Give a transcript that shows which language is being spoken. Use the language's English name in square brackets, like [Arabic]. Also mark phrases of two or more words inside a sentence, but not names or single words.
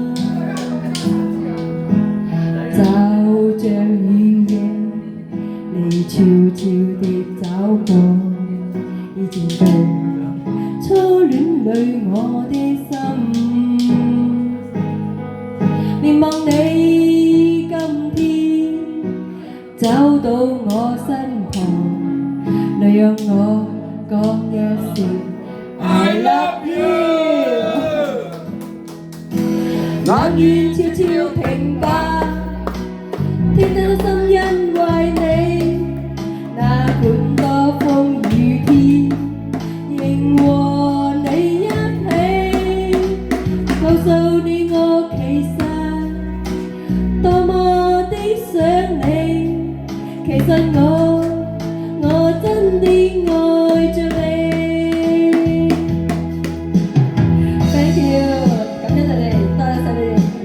[Cantonese] 就像雨夜，你悄悄地走過，已佔據初戀裏我的心，連望你今天走到我身旁，來讓我講一聲 [English] I love you， [Cantonese] 眼願悄悄停吧，天真的心因為你，那管多風雨天，仍和你一起，告訴你我其實多麼的想你，其實我真的愛着你。 [English] Thank you， [Cantonese] 感謝你哋，多謝你哋。